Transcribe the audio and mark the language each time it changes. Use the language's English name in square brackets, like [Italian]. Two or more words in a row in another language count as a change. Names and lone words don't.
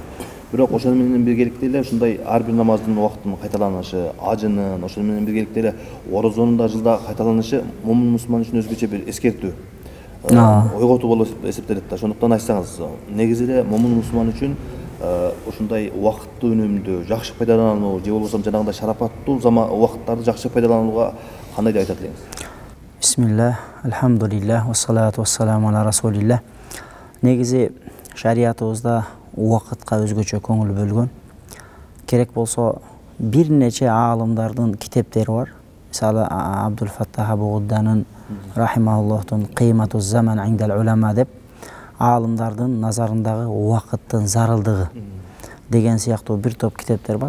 [Kyrgyz] Бирок ошону менен биргеликте эле ушундай ар бир намаздын убактынын кайталанышы, ажынын, ошону менен биргеликте эле орозонун да жылда кайталанышы момун мусулман үчүн өзгөчө бир эскертүү, ойготуу болуп эсептелет да. Ошондуктан айтсаңыз, негизи эле момун мусулман үчүн ушундай убакытты үнөмдүү, жакшы пайдалануу, же болбосо жанагындай шарапаттуу убакыттарды жакшы пайдаланууга кандай деп айтат элеңиз? Бисмиллах, [Arabic] الحمد لله، والصلاة والسلام على رسول الله. [Kyrgyz] Негизи шариятыбызда убакытка өзгөчө көңүл бөлгөн. Керек болсо бир нече аалымдардын китептери бар. Мисалы Абдул Фаттах Абу Гудданын рахимахуллахтун [Arabic] قيمة الزمن عند العلماء [Kyrgyz] деп аалымдардын назарындагы убакыттын зарылдыгы деген сыяктуу бир топ китептер бар.